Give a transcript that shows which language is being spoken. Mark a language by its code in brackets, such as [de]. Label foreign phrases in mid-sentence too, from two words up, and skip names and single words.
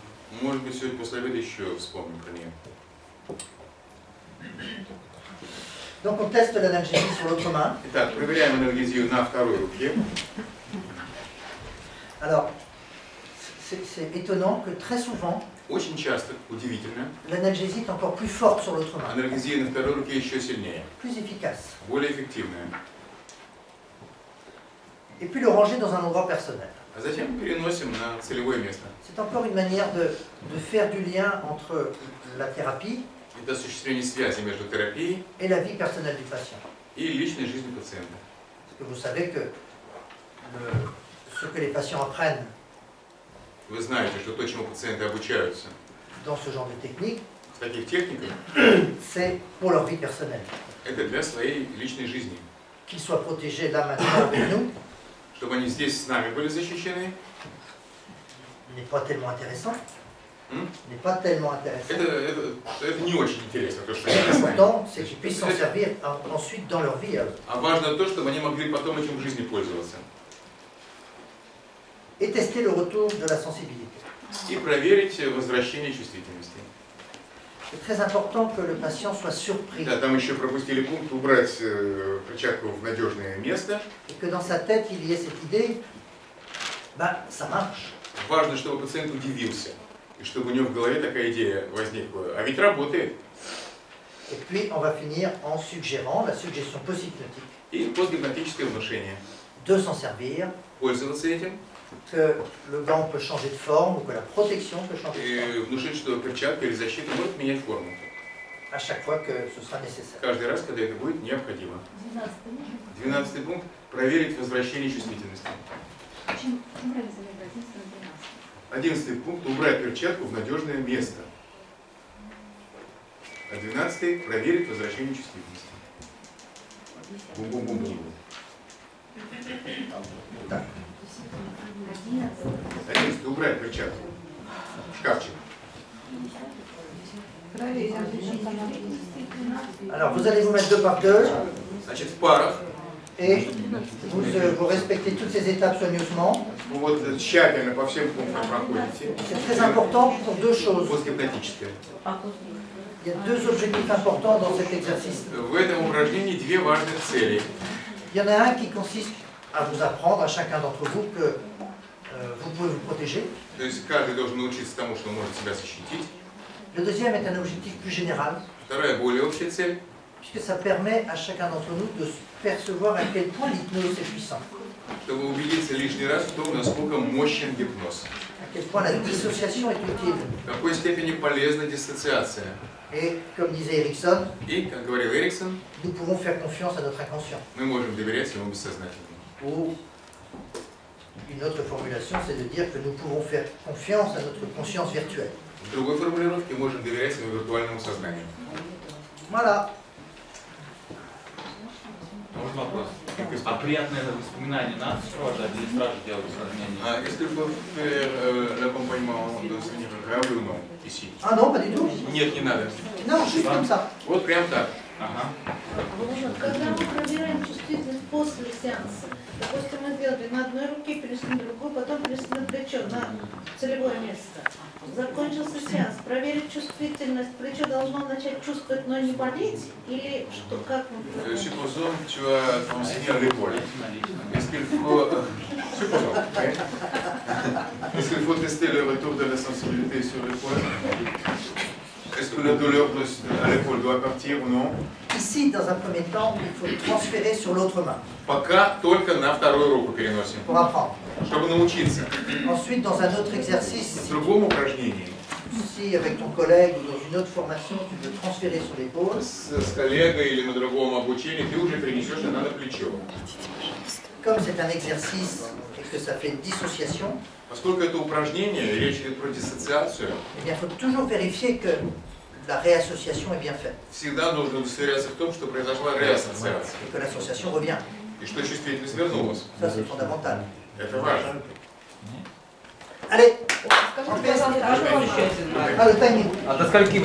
[ru] Может быть, сегодня после обеда еще вспомним про нее. [fr] Donc on teste l'analgésie sur l'autre main. [ru] Итак, проверяем анальгезию на второй руке. [fr] Alors, c'est étonnant que très souvent, [ru] Очень часто, удивительно, [fr] l'analgésie est encore plus forte sur l'autre main, [ru] анальгезия на второй руке еще сильнее, [fr] plus efficace. [ru] более эффективная. [fr] Et puis le ranger dans un endroit personnel. [ru] А затем переносим на целевое место. [fr] C'est encore une manière de faire du lien entre la thérapie [ru] Это осуществление связи между терапией [fr] et la vie personnelle du patient. [ru] и личной жизнью пациента. [fr] Parce que vous savez que ce que les patients apprennent [ru] Вы знаете, что то, чему пациенты обучаются [fr] dans ce genre de technique, [ru] в таких техниках, [fr] c'est pour leur vie personnelle. [ru] это для своей личной жизни. [fr] Qu'ils soient protégés là maintenant avec nous [ru] Чтобы они здесь с нами были защищены, [fr] n'est pas tellement intéressant. М? N'est pas tellement intéressant. [ru] это не очень интересно, то, что они с нами. [fr] L'important, c'est qu'ils puissent s'en servir ensuite dans leur vie. [ru] А важно то, чтобы они могли потом этим в жизни пользоваться. [fr] Et tester le retour de la sensibilité. [ru] И проверить возвращение чувствительности. [fr] C'est très important que le patient soit surpris [ru] Да, там еще пропустили пункт убрать перчатку в надежное место. [fr] et que dans sa tête il y ait cette idée, ben ça marche. [ru] Важно, чтобы пациент удивился, и чтобы у него в голове такая идея возникла. А ведь работает. [fr] Et puis on va finir en suggérant la suggestion post-hypnotique [ru] И постгипнотическое внушение. [fr] de s'en servir, [ru] Пользоваться этим [fr] que le gant peut changer de forme ou que la protection peut changer de forme [ru] и внушить, что перчатка или защита может менять форму. [fr] à chaque fois que ce sera nécessaire. [ru] Каждый раз, когда это будет необходимо. 12 пункт. Проверить возвращение чувствительности. 11 пункт. Убрать перчатку в надежное место. А 12 проверить возвращение чувствительности. Бум-бум-бум-бум. Так. 11 убрать перчатку. В шкафчик. [fr] Alors vous allez vous mettre deux par deux [ru] Значит, в парах. [fr] et vous respectez toutes ces étapes soigneusement. [ru] Вы вот тщательно по всем пунктам проходите. [fr] C'est très important pour deux choses. [ru] Постгипнотическое. [fr] Il y a deux objectifs importants dans cet exercice. [ru] В этом упражнении две важных цели. [fr] Il y en a un qui consiste à vous apprendre à chacun d'entre vous que vous pouvez vous protéger. [ru] То есть каждый должен научиться тому, что он может себя защитить. [fr] Le deuxième est un objectif plus général, [ru] Вторая, более общая цель, [fr] puisque ça permet à chacun d'entre nous de percevoir à quel point l'hypnose est puissante, [ru] чтобы убедиться лишний раз в том, насколько мощен гипноз, [fr] à quel point la dissociation est utile. [ru] в какой степени полезна диссоциация. [fr] Et comme disait Erickson, [ru] И, как говорил Эриксон, [fr] nous pouvons faire confiance à notre inconscient. [ru] мы можем доверять своему бессознательному. [fr] Ou une autre formulation, c'est de dire que nous pouvons faire confiance à notre conscience virtuelle. [ru] В другой формулировке можем доверять своему виртуальному сознанию. [fr] Voilà. [ru] Можно вопрос? А приятное воспоминание надо сопровождать или сразу делать упражнение? [fr] Est-ce qu'il faut faire l'accompagnement de souvenirs agréables ou non, ici? Ah non, pas du tout. [ru] Нет, не надо. [fr] Non, juste comme ça. [ru] Вот прям так. Ага. Когда мы проверяем чувствительность после сеанса, допустим, мы сделали на одной руке, перешли на другую, потом перешли на плечо, на целевое место. Закончился сеанс. Проверить чувствительность. Плечо должно начать чувствовать, но не болеть? Или что, как мы... [fr] Supposons que tu as ton signe à l'épaule. Est-ce qu'il faut... Supposons, oui. Est-ce qu'il faut tester le retour de la sensibilité sur l'épaule? Est-ce que la douleur à l'épaule doit partir ou non? Ici, dans un premier temps, il faut transférer sur l'autre main [ru] Пока только на вторую руку переносим, [fr] pour apprendre. [ru] чтобы научиться. [fr] Ensuite, dans un autre exercice, [ru] В другом упражнении [fr] si avec ton collègue ou dans une autre formation, tu veux transférer sur l'épaule, [ru] с коллегой или на другом обучении ты уже перенесешь это на плечо. [fr] comme c'est un exercice et que ça fait dissociation, [ru] Поскольку это упражнение, речь идет про диссоциацию, [fr] eh bien, il faut toujours vérifier que la réassociation est bien faite [ru] всегда нужно удостоверяться в том, что произошла реассоциация [fr] et que l'association revient. [ru] и что чувствительность вернулась. [fr] Ça, c'est fondamental. [ru] Это важно. [fr] Allez, [ru] Скажите, пожалуйста, [fr] ah, le timing. [ru] А до скольки мы?